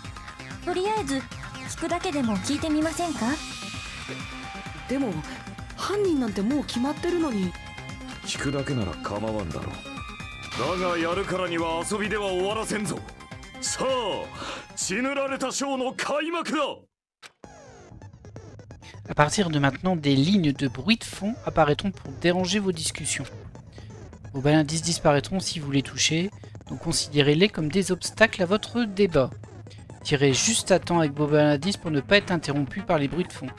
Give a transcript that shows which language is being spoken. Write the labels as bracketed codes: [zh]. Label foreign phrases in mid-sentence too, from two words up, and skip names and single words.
[ja] とりあえず聞くだけでも聞いてみませんか。でも犯人なんてもう決まってるのに。聞くだけなら構わんだろう。だがやるからには遊びでは終わらせんぞ。さあ血塗られたショーの開幕だ。 [fr] À partir de maintenant, des lignes de bruit de fond apparaîtront pour déranger vos discussions. Vos balles indices disparaîtront si vous les touchez, donc considérez-les comme des obstacles à votre débat. Tirez juste à temps avec vos balles indices pour ne pas être interrompu par les bruits de fond.